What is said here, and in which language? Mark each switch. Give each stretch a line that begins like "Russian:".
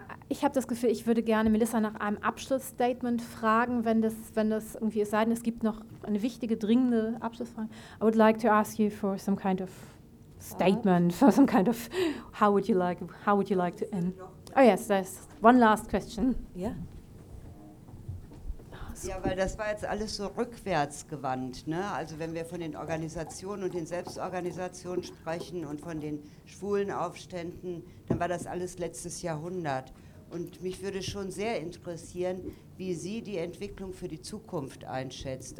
German: Ich habe das Gefühl, ich würde gerne Melissa nach einem Abschlussstatement fragen, wenn das irgendwie ist. Sei denn, es gibt noch eine wichtige, dringende Abschlussfrage.
English: I would like to ask you for some kind of statement, for some kind of how would you like to end? Oh yes, there's one last question. Yeah.
German: Ja, weil das war jetzt alles so rückwärts gewandt, ne? Also wenn wir von den Organisationen und den Selbstorganisationen sprechen und von den schwulen Aufständen, dann war das alles letztes Jahrhundert. Und mich würde schon sehr interessieren, wie Sie die Entwicklung für die Zukunft einschätzt.